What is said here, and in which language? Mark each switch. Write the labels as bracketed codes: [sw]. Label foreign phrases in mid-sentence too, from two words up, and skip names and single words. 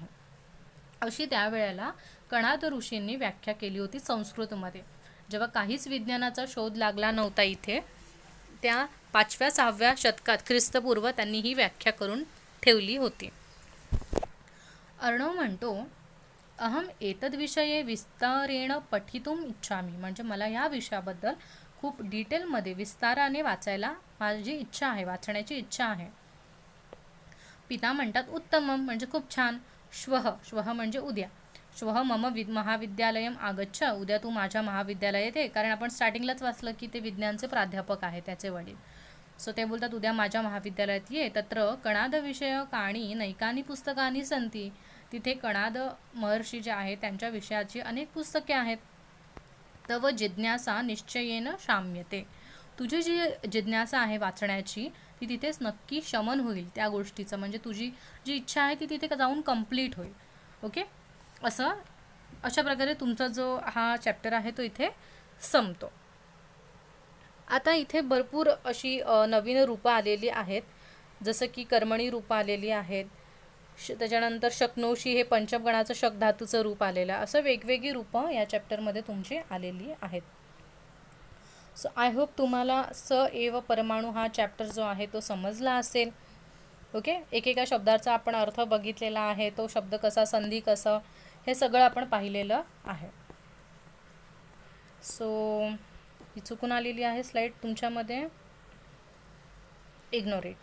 [mr] अशी त्यावेळेला कणाद ऋषींनी व्याख्या केली होती संस्कृतमध्ये. जेव्हा काहीच विज्ञानाचा शोध लागला नव्हता इथे, त्या 5व्या-6व्या शतकात ख्रिस्तपूर्व त्यांनी ही व्याख्या करून ठेवली होती. अर्णव म्हणतो, [sa] अहम एतद्विषये विस्तारेण पठितुम इच्छामी, [mr] म्हणजे मला ह्या विषयाबद्दल खूप डिटेलमध्ये विस्ताराने वाचायला माझी इच्छा आहे, वाचण्याची इच्छा आहे. पिता म्हणतात, उत्तमम, म्हणजे खूप छान. श्वः, श्वः म्हणजे उद्या. [sa] श्वः मम महाविद्यालयम आगच्छ, [mr] उद्या तू माझ्या महाविद्यालयात ये. कारण आपण स्टार्टिंगलाच वाचलं की ते विज्ञानचे प्राध्यापक आहे, त्याचे वडील. सो ते बोलतात, उद्या माझ्या महाविद्यालयात ये. [sa] तत्र कणाद विषयकानी नैकानी पुस्तकानी सन्ति, [mr] तिथे कणाद महर्षी जे आहेत त्यांच्या विषयाची अनेक पुस्तके आहेत. [sa] तव जिज्ञासा निश्चयेन शाम्यते, [mr] तुझी जी जिज्ञासा आहे वाचण्याची ती तिथेच नक्की शमन होईल त्या गोष्टीचं, म्हणजे तुझी जी इच्छा आहे ती तिथे जाऊन कंप्लीट होईल. ओके, अशा प्रकारे तुमचा जो हा चॅप्टर आहे तो इथे संपतो. आता इथे भरपूर अशी नवीन रूपं आलेली आहेत, जसं की कर्मणी रूपं आलेली आहेत, त्याच्यानंतर शक्नोशी हे पंचमगणाचं शक धातूचं रूप आलेलं आहे. असं वेगवेगळी रूपं या चॅप्टरमध्ये तुमची आलेली आहेत. [en] so I hope [mr] तुम्हाला स एव परमाणू हा चॅप्टर जो आहे तो समजला असेल. ओके, एकेका शब्दाचा आपण अर्थ बघितलेला आहे, तो शब्द कसा, संधी कसं, हे सगळं आपण पाहिलेलं आहे. सो ही चुकून आलेली आहे स्लाईड तुमच्यामध्ये, [en] ignore it.